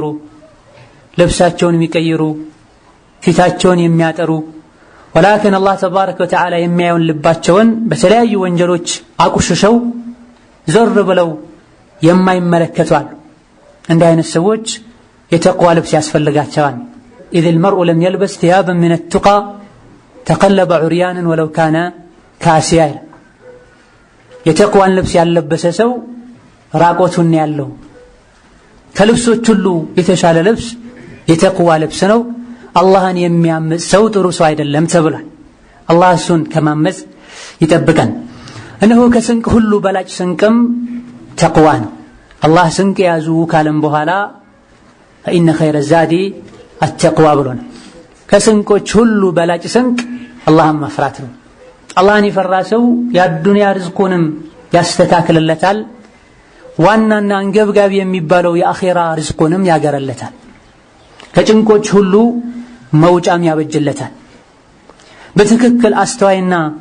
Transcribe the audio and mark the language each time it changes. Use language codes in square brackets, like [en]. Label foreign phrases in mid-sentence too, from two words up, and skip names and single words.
[am] ልብሳቸውን የሚቀይሩ ፊታቸውን የሚያጠሩ ወላኪን አላህ [ar] تبارك وتعالى [am] የሚያየውን ልባቸውን በተለያዩ ወንጀሎች አቁሽሸው ዞር ብለው የማይመለከቱ አሉ። እንዲህ አይነት ሰዎች የተቅዋ ልብስ ያስፈልጋቸዋል። [ar] إذ المرء لم يلبس ثيابا من التقى تقلب عريانا ولو كان كاسيا [am] የተቅዋን ልብስ ያለበሰ ሰው ራቆቱን ያለው ከልብሶች ሁሉ የተሻለ ልብስ የተቅዋ ልብስ ነው። አላህን የሚያምጽ ሰው ጥሩ ሰው አይደለም ተብሏል። አላህ እሱን ከማመጽ ይጠብቀን። እነሆ ከስንቅ ሁሉ በላጭ ስንቅም ተቅዋ ነው። አላህ ስንቅ ያዙ ካለም በኋላ [ar] فإن خير الزاد التقوى [am] ብሎናል። ከስንቆች ሁሉ በላጭ ስንቅ አላህን መፍራት ነው። አላህን የፈራ ሰው የዱንያ ርዝቁንም ያስተካክልለታል። ዋናና አንገብጋቢ የሚባለው የአኺራ ርዝቁንም ያገረለታል። ከጭንቆች ሁሉ መውጫም ያበጅለታል። በትክክል አስተዋይና